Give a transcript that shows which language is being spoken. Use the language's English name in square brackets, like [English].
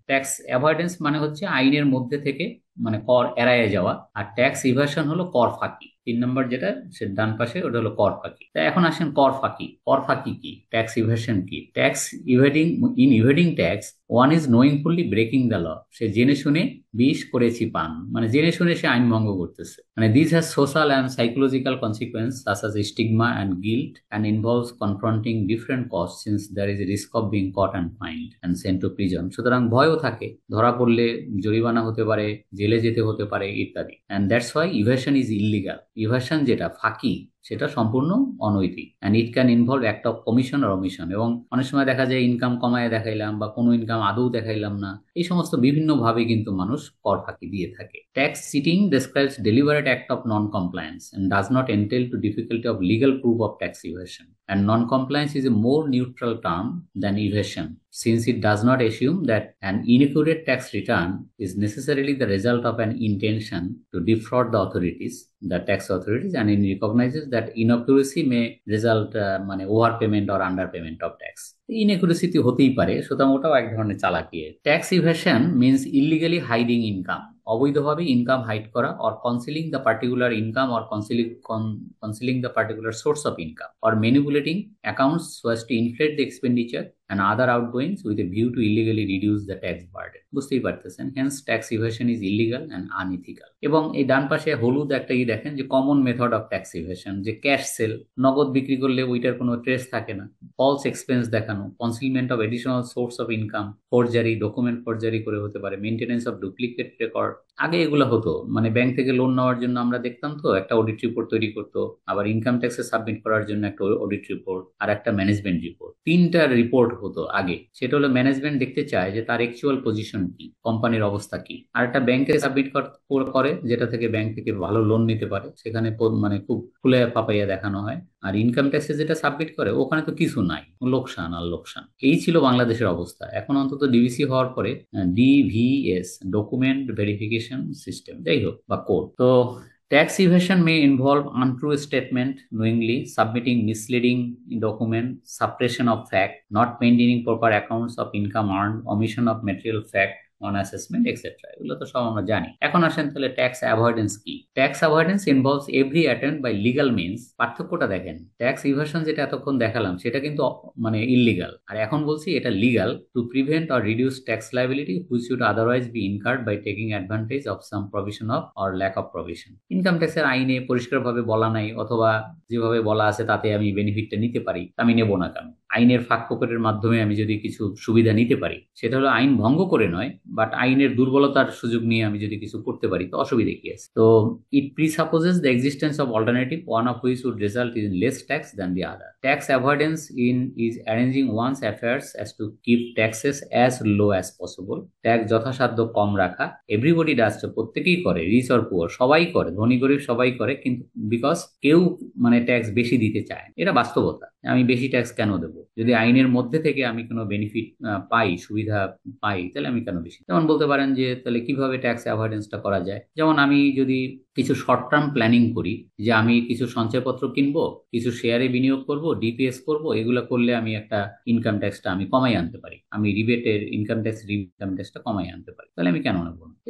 [Bangla] Tax avoidance মানে হচ্ছে আইনের মধ্যে থেকে মানে কর এড়াইয়ে যাওয়া, আর ট্যাক্স ইভেশন হলো কর ফাঁকি। 3 নম্বর যেটা সে ডান পাশে, ওটা হলো কর ফাঁকি। তা এখন আসেন কর ফাঁকি। কর ফাঁকি কি, ট্যাক্স ইভেশন কি? [English] Tax evading, in evading tax one is knowingly breaking the law. [Bangla] সে জেনে শুনে বিষ করেছি পান, মানে জেনে শুনে সে আইন ভঙ্গ করতেছে। [English] মানে this has social and psychological consequence such as stigma and guilt, and involves confronting different costs since there is a risk of being caught and fined and sent to prison. [Bangla] সুতরাং ভয়ও থাকে, ধরা পড়লে জরিমানা হতে পারে, জেলে যেতে হতে পারে ইত্যাদি। [English] and that's why evasion is illegal. evasion [Bangla] যেটা ফাঁকি সেটা সম্পূর্ণ অনৈতিক, [English] And it can involve act of commission আর omission. [Bangla] এবং অনেক সময় দেখা যায় ইনকাম কমায় দেখাইলাম বা কোনো ইনকাম আদৌ দেখাইলাম না, এই সমস্ত বিভিন্ন ভাবে কিন্তু মানুষ কর ফাঁকি দিয়ে থাকে। [English] Tax cheating describes deliberate act of non-compliance and does not entail to difficulty of legal proof of tax evasion. And non-compliance is a more neutral term than evasion, since it does not assume that an inaccurate tax return is necessarily the result of an intention to defraud the authorities, the tax authorities, and it recognizes that inaccuracy may result মানে overpayment or underpayment of tax. [Bangla] ইনএকুরেসি হতেই পারে, সুতরাং ওটাও এক ধরনের চালাকি। [English] tax evasion means illegally hiding income, [Bangla] অবৈধভাবে income hide করা, [English] Or concealing the particular income, or concealing the particular source of income, or manipulating accounts so as to inflate the expenditure and other outgoings with a view to illegally reduce the tax burden. [Bangla] বুঝতেই পারতেছেন, [English] hence tax evasion is illegal and unethical. [Bangla] এবং এই ডান পাশে হলুদ একটা দেখেন যে [English] common method of tax evasion, [Bangla] যে ক্যাশ সেল, নগদ বিক্রি করলে ওইটার কোনো ট্রেস থাকে না, ফলস এক্সপেন্স দেখানো, [English] concealment of additional source of income, [Bangla] ফোরজারি, document ফোরজারি করে হতে পারে, [English] Maintenance of duplicate record. [Bangla] আগে এগুলো হতো, মানে ব্যাংক থেকে লোন নেওয়ার জন্য আমরা দেখতাম তো একটা অডিট রিপোর্ট তৈরি করতো, আবার ইনকাম ট্যাক্সে সাবমিট করার জন্য একটা অডিট রিপোর্ট আর একটা ম্যানেজমেন্ট রিপোর্ট, 3টা রিপোর্ট হতো আগে। সেটা হলো ম্যানেজমেন্ট দেখতে চায় যে তার অ্যাকচুয়াল পজিশন কি, কোম্পানির অবস্থা কি, আর একটা ব্যাংকে সাবমিট করে যেটা থেকে ব্যাংক থেকে ভালো লোন নিতে পারে, সেখানে মানে খুব খুলে পাপাইয়া দেখানো হয়। আর ইনকাম ট্যাক্সে যেটা সাবমিট করে ওখানে তো কিছু নাই, লোকসান আর লোকসান। এই ছিল বাংলাদেশের অবস্থা। এখন অন্তত ডিভিসি হওয়ার পরে ডিভিএস, ডকুমেন্ট ভেরিফিকেশন সিস্টেম, যাই হোক, বা কোড। [English] তো tax evasion may involve untrue statement, knowingly submitting misleading document, suppression of fact, not maintaining proper accounts of income earned, omission of material fact, on assessment extra, [Bangla] এগুলো তো সব আমরা জানি। এখন আসেন তাহলে ট্যাক্স অ্যাভয়েডেন্স কি। [English] Tax avoidance involves every attempt by legal means. [Bangla] পার্থক্যটা দেখেন, ট্যাক্স ইভাশন যেটা এতক্ষণ দেখালাম সেটা কিন্তু মানে ইললিগাল, আর এখন বলছি এটা legal, [English] To prevent or reduce tax liability which should otherwise be incurred by taking advantage of some provision of or lack of provision. [Bangla] Income ট্যাক্সের আইনে পরিষ্কারভাবে বলা নাই, অথবা যেভাবে বলা আছে তাতে আমি বেনিফিটটা নিতে পারি, আমি নেব না কেন? আইনের ফাঁক ফোকরের মাধ্যমে আমি যদি কিছু সুবিধা নিতে পারি, সেটা হলো আইন ভঙ্গ করে নয়, বাট আইনের দুর্বলতার সুযোগ নিয়ে আমি যদি কিছু করতে পারি তো অসুবিধা কি আছে? [English] তো it presupposes the existence of alternative, one of which would result in less tax than the other. Tax avoidance is arranging one's affairs as to keep taxes as low as possible. [Bangla] Tax যথাসাধ্য কম রাখা। [English] everybody does, [Bangla] প্রত্যেকেই করে, [English] rich or poor [Bangla] সবাই করে, ধনী গরিব সবাই করে, কিন্তু বিকজ কেউ মানে ট্যাক্স বেশি দিতে চায়, এটা বাস্তবতা। আমি বেশি ট্যাক্স কেন দেবো? যদি আইনের মধ্যে থেকে আমি কোনো বেনিফিট পাই, সুবিধা পাই, তাহলে আমি কেন বেশি? যেমন বলতে পারেন যে তাহলে কিভাবে ট্যাক্স অ্যাভয়েডেন্সটা করা যায়। যেমন আমি যদি কিছু শর্ট টার্ম প্ল্যানিং করি, যে আমি কিছু সঞ্চয়পত্র কিনবো, কিছু শেয়ারে বিনিয়োগ করব, ডিপিএস করব, এগুলো করলে আমি একটা ইনকাম ট্যাক্সটা আমি কমাই আনতে পারি, আমি রিবেটের ইনকাম ট্যাক্সটা কমাই আনতে পারি, তাহলে আমি কেন নেবো না?